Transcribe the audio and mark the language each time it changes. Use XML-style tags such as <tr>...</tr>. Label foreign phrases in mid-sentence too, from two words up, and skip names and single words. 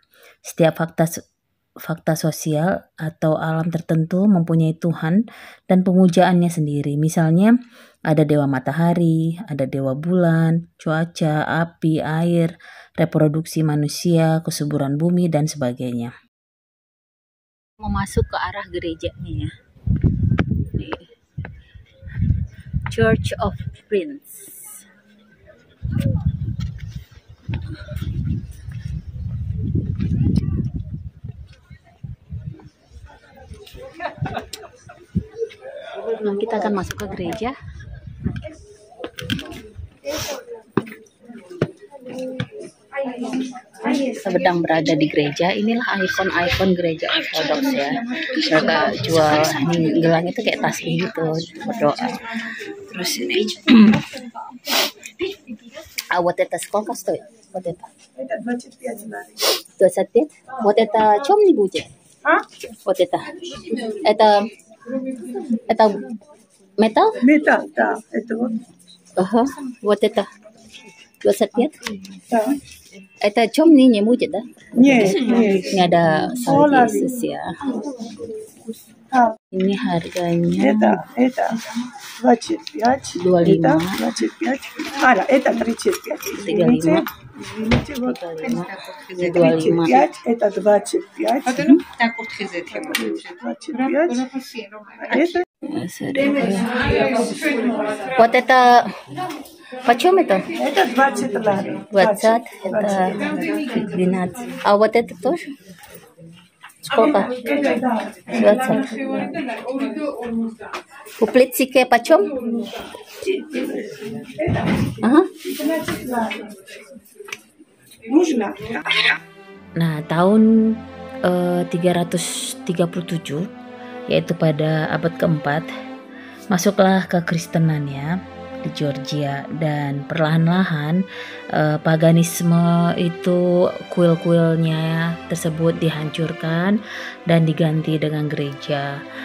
<id>Setiap fakta sosial atau alam tertentu mempunyai Tuhan dan pemujaannya sendiri. Misalnya ada dewa matahari, ada dewa bulan, cuaca, api, air, reproduksi manusia, kesuburan bumi, dan sebagainya. Mau masuk ke arah gerejanya ya. Church of Prince. Nah, kita akan masuk ke gereja. Kita sedang berada di gereja. Inilah ikon-ikon gereja Ortodoks ya. Mereka jual gelang itu kayak tasbih gitu, berdoa. Terus ini</id> <ru>вот это сколько стоит? Вот это. Это 25 лари. 25? Вот это темный будет? Вот это. Это металл? Металл, да. Это вот. Ага. Вот это 25? Да. Это темный не будет, да? Нет,</ru> <id>Ini ada salib Yesus ya. Ini harganya</id> <ru>это 25. 25. Это 25. Это 35. 35. Извините, вот. 35. Это 25. 25. Вот это почем это? Это 20 лари. 20, это 12. А вот это тоже? Сколько? 20. Uplitsike почем? Aha.</ru> <id>Nah, tahun 337, yaitu pada abad keempat, masuklah kekristenannya di Georgia, dan perlahan-lahan paganisme itu, kuil-kuilnya tersebut dihancurkan dan diganti dengan gereja.</id>